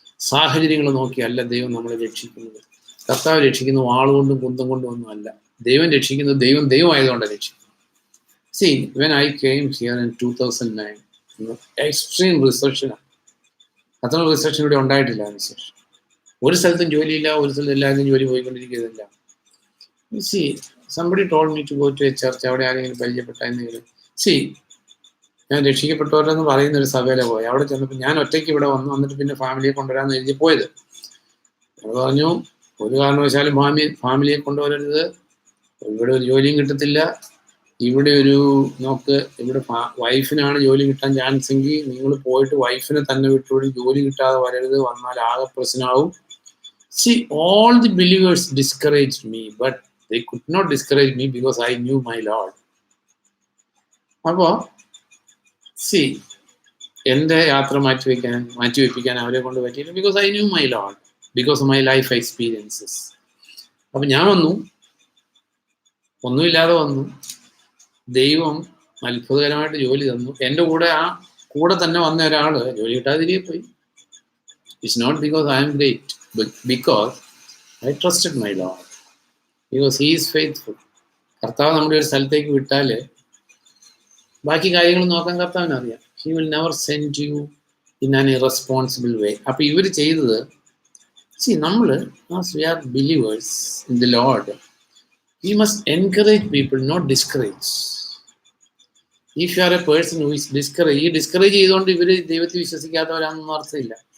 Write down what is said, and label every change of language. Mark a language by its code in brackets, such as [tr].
[ml] സാഹചര്യങ്ങൾ നോക്കിയല്ല ദൈവം നമ്മളെ രക്ഷിക്കുന്നത്. കർത്താവ് രക്ഷിക്കുന്നത് വാളുകൊണ്ടും കുന്തം കൊണ്ടും ഒന്നും അല്ല. ദൈവം രക്ഷിക്കുന്നത് ദൈവമായതുകൊണ്ടാണ് രക്ഷിക്കുന്നത്. [en] See, when I came here in 2009, extreme recession. [ml] അത്ര റിസപ്ഷൻ ഇവിടെ ഉണ്ടായിട്ടില്ല. ഒരു സ്ഥലത്തും ജോലിയില്ല, ഒരു സ്ഥലത്ത് എല്ലാവരും ജോലി പോയിക്കൊണ്ടിരിക്കുന്നില്ല. See, [en] somebody told me to go to a church. [ml] അവിടെ ആരെങ്കിലും പരിചയപ്പെട്ടായിരുന്നെങ്കിൽ ഞാൻ രക്ഷിക്കപ്പെട്ടവരെന്ന് പറയുന്ന ഒരു സഭയിലെ പോയി. അവിടെ ചെന്നപ്പോൾ ഞാൻ ഒറ്റയ്ക്ക് ഇവിടെ വന്നിട്ട് പിന്നെ ഫാമിലിയെ കൊണ്ടുവരാമെന്ന് എഴുതി പോയത്. അത് പറഞ്ഞു, ഒരു കാരണവശാലും ഫാമിലിയെ കൊണ്ടുവരരുത്, ഇവിടെ ഒരു ജോലിയും കിട്ടത്തില്ല, ഇവിടെ ഇവിടെ വൈഫിനാണ് ജോലി കിട്ടാൻ ചാൻസ് എങ്കിൽ നിങ്ങൾ പോയിട്ട് വൈഫിനെ തന്നെ വിട്ടുകൂടി, ജോലി കിട്ടാതെ വരരുത്, വന്നാൽ ആകെ പ്രശ്നമാവും. [en] all the believers discouraged me, but they could not discourage me because I knew my Lord. [ml] അപ്പോൾ എൻ്റെ യാത്ര മാറ്റിവെപ്പിക്കാൻ അവരെ കൊണ്ട് പറ്റിയില്ല, [en] Because I knew my Lord, because of my life experiences. [ml] അപ്പം ഞാൻ ഒന്നുമില്ലാതെ വന്നു, ദൈവം അത്ഭുതകരമായിട്ട് ജോലി തന്നു. എൻ്റെ കൂടെ തന്നെ വന്ന ഒരാൾ ജോലി കിട്ടാതെ തിരികെ പോയി. [en] It's not because I am great, but because I trusted my Lord, because he is faithful. [ml] കർത്താവ് നമ്മുടെ ഒരു സ്ഥലത്തേക്ക് വിട്ടാൽ ബാക്കി കാര്യങ്ങൾ നോക്കാൻ കർത്താവിന് അറിയാം. [en] He will never send you in an irresponsible way. [ml] അപ്പോൾ ഇവർ ചെയ്തത്, നമ്മൾ [en] as we are believers in the Lord, we must encourage people, not discourage. If you are a person who is discourage [ml] ചെയ്തുകൊണ്ട് ഇവർ ദൈവത്തെ വിശ്വസിക്കാത്തവരാണെന്ന് അർത്ഥമില്ല.